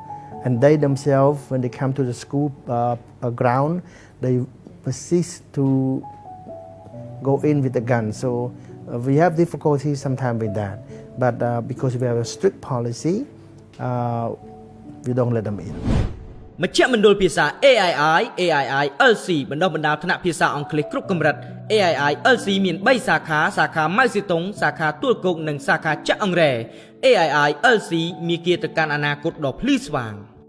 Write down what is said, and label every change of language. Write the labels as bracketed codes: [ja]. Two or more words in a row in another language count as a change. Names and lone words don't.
[en] And they themselves, when they come to the school ground, they persist to go in with the gun. So we have difficulty sometimes with that. But because we have a strict policy, we don't let them in. [km] មជ្ឈមណ្ឌលភាសា AII LC បណ្ដុះបណ្ដាលថ្នាក់ភាសាអង់គ្លេសគ្រប់កម្រិត AII LC មាន3សាខា សាខាម៉ៅស៊ីតុង សាខាទួលគោក និងសាខាចាក់អង្រែ AII LC មានគៀទៅកាន់អនាគតដ៏ភ្លឺស្វាង